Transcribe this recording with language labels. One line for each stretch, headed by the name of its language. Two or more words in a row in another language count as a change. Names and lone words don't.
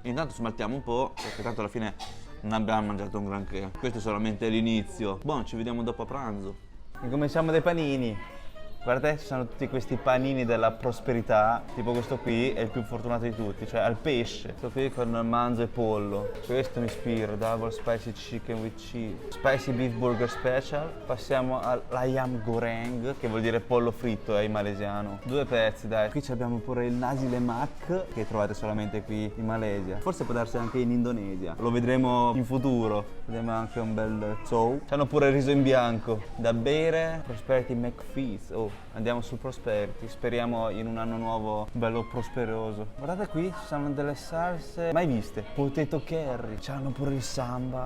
Italian: Intanto smaltiamo un po', perché tanto alla fine non abbiamo mangiato un granché. Questo è solamente l'inizio. Buon, ci vediamo dopo a pranzo. Incominciamo dai panini. Guardate, ci sono tutti questi panini della prosperità, tipo questo qui è il più fortunato di tutti, cioè al pesce. Questo qui con manzo e pollo. Questo mi ispira,
English: double spicy chicken with cheese. Spicy beef burger special.
Italian: Passiamo all'
Malay: ayam goreng,
Italian: che vuol dire pollo fritto, in malesiano. 2 pezzi, dai. Qui abbiamo pure il
Malay: nasi lemak,
Italian: che trovate solamente qui in Malesia. Forse può darsi anche in Indonesia. Lo vedremo in futuro. Vediamo anche un bel chow. C'hanno pure il riso in bianco. Da bere, Prosperity McFeast. Oh, andiamo sul Prosperity, speriamo in un anno nuovo bello prosperoso. Guardate qui, ci sono delle salse mai viste.
English: Potato curry,
Italian: c'hanno pure il samba.